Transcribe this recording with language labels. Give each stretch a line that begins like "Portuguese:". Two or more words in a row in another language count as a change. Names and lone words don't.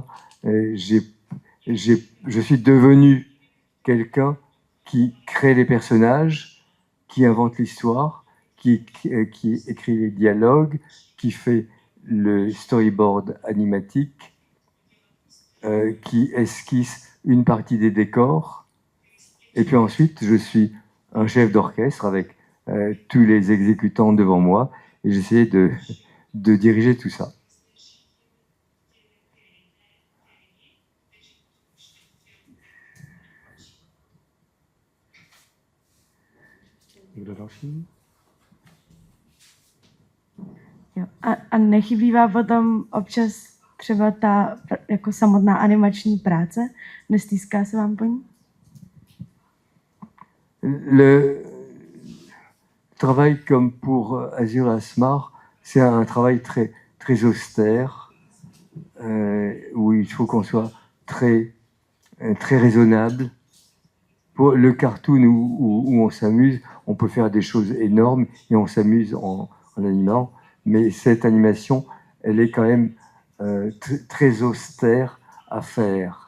French: Je suis devenu quelqu'un qui crée les personnages, qui invente l'histoire, qui écrit les dialogues, qui fait le storyboard animatique, qui esquisse une partie des décors. Et puis ensuite, je suis un chef d'orchestre avec tous les exécutants devant moi et j'essaie de diriger tout ça.
Czech: Někdo další? Jo. A nechybí vám potom občas třeba ta jako samotná animační práce? Nestýská se vám po ní?
French: Le travail comme pour Azur Asmar, c'est un travail très, très austère, où il faut qu'on soit très, très raisonnable. Pour le cartoon où on s'amuse, on peut faire des choses énormes et on s'amuse en animant, mais cette animation, elle est quand même très austère à faire.